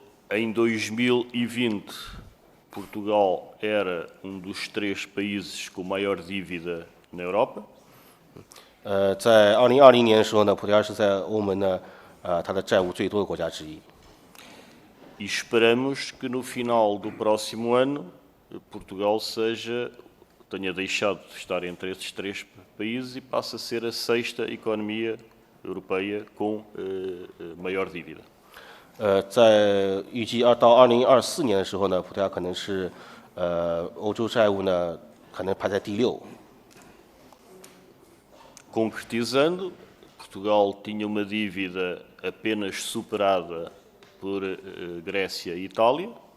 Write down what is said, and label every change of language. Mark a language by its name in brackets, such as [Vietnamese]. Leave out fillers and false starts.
[Portuguese] Em 2020, Portugal era dos 3 países com maior dívida na Europa. [Chinese] 在2020年的时候呢，葡萄牙是在欧盟呢它的债务最多的国家之一。 [Portuguese] E esperamos que no final do próximo ano Portugal tenha deixado de estar entre esses 3 países e passe a ser a 6ª economia europeia com maior dívida. [Chinese] 在预计到2024年的时候呢，葡萄牙可能是欧洲债务呢可能排在第6。 [Portuguese] Concretizando, Portugal tinha uma dívida apenas superada por Grécia e Itália.